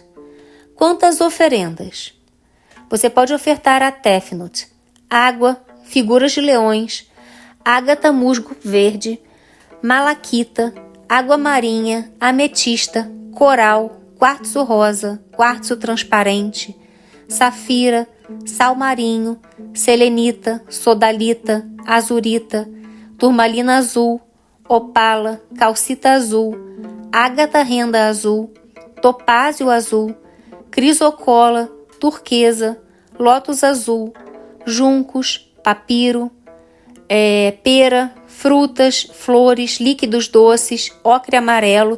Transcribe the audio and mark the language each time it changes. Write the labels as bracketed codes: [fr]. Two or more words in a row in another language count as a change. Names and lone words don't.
[pt] Quanto às oferendas, você pode ofertar a Tefnut água, figuras de leões, ágata musgo verde, malaquita, água marinha, ametista, coral, quartzo rosa, quartzo transparente, safira, sal marinho, selenita, sodalita, azurita, turmalina azul, opala, calcita azul, ágata renda azul, topázio azul, crisocola, turquesa, lótus azul, juncos, papiro, pera, frutas, flores, líquidos doces, ocre amarelo.